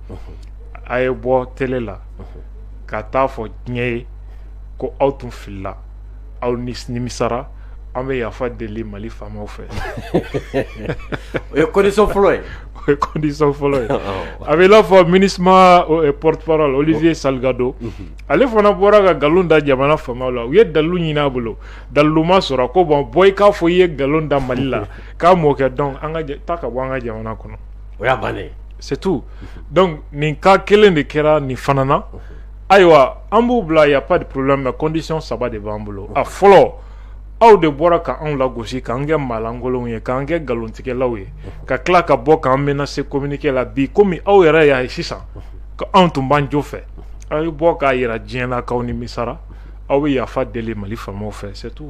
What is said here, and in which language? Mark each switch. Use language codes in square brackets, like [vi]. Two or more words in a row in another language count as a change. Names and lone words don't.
[bm] A ye bɔ télé la ka taa fɔ diɲɛ ye ko aw tun filila, aw nimisara, an bɛ yafa deli Mali faamaw fɛ. O ye condition fɔlɔ ye. O ye condition fɔlɔ ye. A bɛ i n'a fɔ MINUSMA porte-parole Olivier Salgado, ale fana bɔra ka nkalon da jamana faamaw la. U ye dalilu ɲini a bolo, dalilu ma sɔrɔ ko bon bɔ i k'a fɔ i ye nkalon da Mali la k'a m'o kɛ donc an ka taa ka bɔ an ka jamana kɔnɔ. O y'a bannen. [fr] C'est tout. [bm] Donc nin cas kelen de kɛra nin fana na. Ayiwa an b'u bila [fr] y a pas de problème mais [bm] condition saba de b'an bolo. A fɔlɔ aw de bɔra ka anw lagosi k'an kɛ maalankolonw ye k'an kɛ nkalontigɛlaw ye ka tila ka bɔ k'an menacer communiqué la bi komi aw yɛrɛ y'a ye sisan ko anw tun b'an jo fɛ. Aw ye bɔ k'a yira diɲɛ na k'aw nimisara, aw bɛ yafa deli Mali faamaw fɛ, [fr] c'est tout.